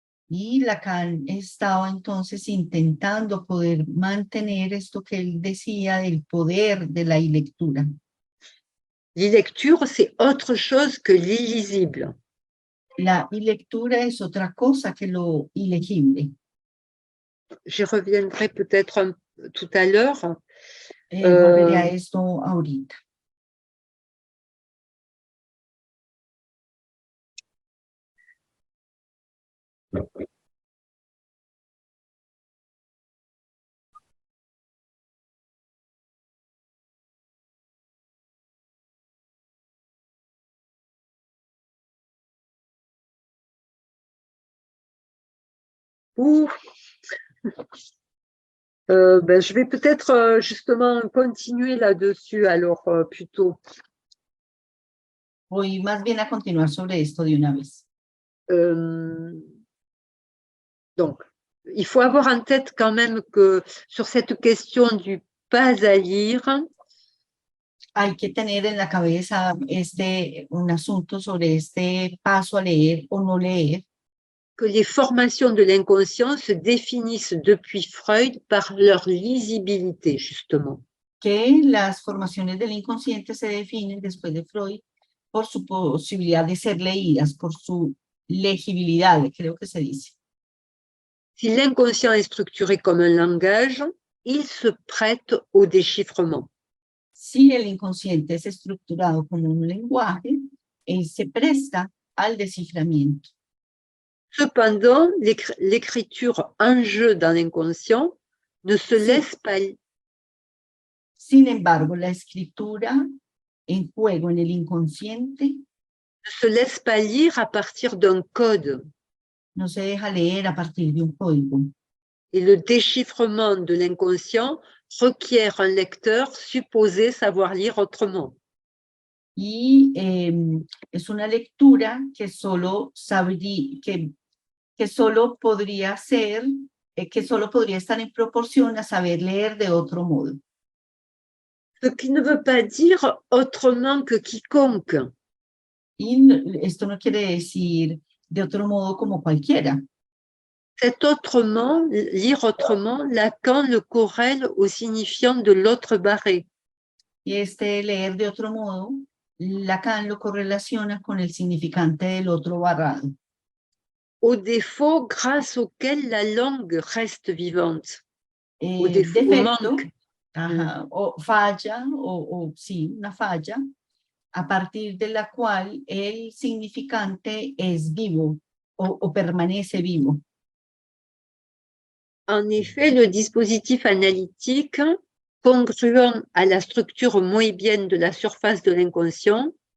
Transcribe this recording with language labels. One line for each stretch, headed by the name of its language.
Spanish: Y Lacan estaba entonces intentando poder mantener esto que él decía del poder de la ilectura.
French: L'illecture, c'est autre chose que l'illisible.
Spanish: La ilectura es otra cosa que lo ilegible.
French: J'y reviendrai peut-être tout à l'heure.
Spanish: Volveré a esto ahorita.
French: Je vais peut-être justement continuer là-dessus alors plutôt.
Spanish: Voy más bien a continuar sobre esto de una vez.
French: Donc, il faut avoir en tête quand même que sur cette question du pas à lire,
Spanish: Hay que tener en la cabeza un asunto sobre este paso a leer o no leer,
French: que les formations de l'inconscient se définissent depuis Freud par leur lisibilité, justement.
Spanish: que las formaciones del inconsciente se definen después de Freud por su posibilidad de ser leídas, por su legibilidad, creo que se dice.
French: Si l'inconscient est structuré comme un langage, il se prête au déchiffrement.
Spanish: Si el inconsciente es estructurado como un lenguaje, él se presta al desciframiento.
French: Cependant, l'écriture en jeu dans l'inconscient ne se laisse pas.
Spanish: Sin embargo, la escritura en juego en el inconsciente
French: Ne se laisse pas lire à partir d'un code.
Spanish: No se deja leer a partir de un código.
French: Et le déchiffrement de l'inconscient requiert un lecteur supposé savoir lire autrement.
Spanish: Y es una lectura que solo que solo podría ser, que solo podría estar en proporción a saber leer de otro modo.
French: Ce qui ne veut pas dire autrement que quiconque.
Spanish: Y esto no quiere decir de otro modo como cualquiera.
French: Cet autrement, lire autrement, Lacan le corrèle au signifiant de l'autre barré.
Spanish: Y leer de otro modo, Lacan lo correlaciona con el significante del otro barrado.
French: Au défaut grâce auquel la langue reste vivante. Au
Spanish: Defecto,
French: au manque.
Spanish: Ajá, o falla, sí, una falla, a partir de la cual el significante es vivo o permanece vivo.
French: En effet, le dispositif analytique, congruent à la structure moébienne de la surface de l'inconscient,